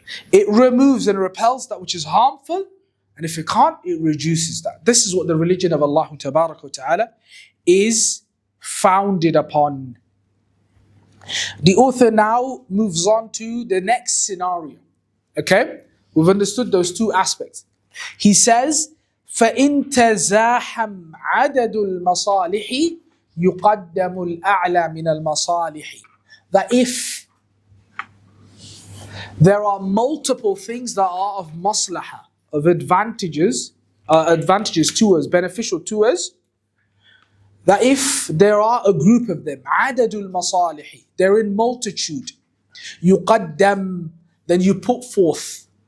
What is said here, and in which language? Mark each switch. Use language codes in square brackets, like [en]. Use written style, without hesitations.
[en] It removes and repels that which is harmful, and if it can't, it reduces that. This is what the religion of Allah Tabarak wa Ta'ala is founded upon. The author now moves on to the next scenario. Okay? We've understood those two aspects. He says, [ar] فَإِن تَزَاحَمْ عَدَدُ الْمَصَالِحِ يُقَدَّمُ الْأَعْلَى مِنَ الْمَصَالِحِ. [en] That if there are multiple things that are of maslahah, of advantages to us, beneficial to us, that if there are a group of them, [ar] عَدَدُ الْمَصَالِحِ, [en] they're in multitude, يُقَدَّمْ, then you put forth.